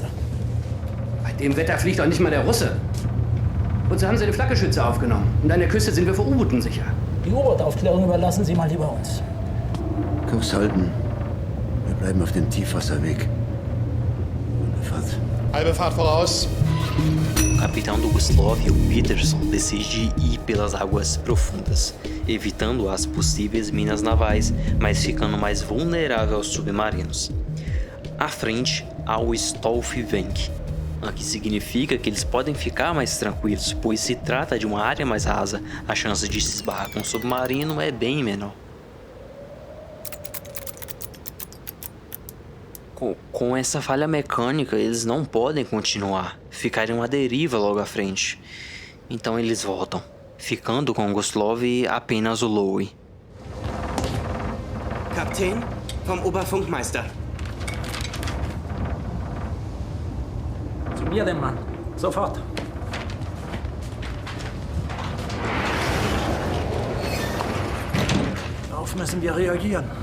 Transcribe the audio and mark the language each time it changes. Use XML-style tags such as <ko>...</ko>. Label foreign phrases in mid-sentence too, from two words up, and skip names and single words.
<de>Bei dem Wetter fliegt auch nicht mal der Russe. Und so haben sie den Flakgeschütze aufgenommen. Und an der Küste sind wir vor U-Booten sicher. Die U-Boot-Aufklärung überlassen Sie mal lieber uns. Kurs halten. Wir bleiben auf dem Tiefwasserweg. Halbe Fahrt voraus.</de> <pt>O capitão do Guslov, o Peterson, decide ir pelas águas profundas, evitando as possíveis minas navais, mas ficando mais vulnerável aos submarinos. À frente há o Stolfvenk, o que significa que eles podem ficar mais tranquilos, pois se trata de uma área mais rasa, a chance de se esbarrar com um submarino é bem menor. Com essa falha mecânica, eles não podem continuar, ficariam à deriva logo à frente. Então eles voltam, ficando com Guslov apenas o Lowe.</pt> <de>Kapitän, vom Oberfunkmeister. Zu mir den Mann. Sofort. Darauf müssen wir reagieren.</de>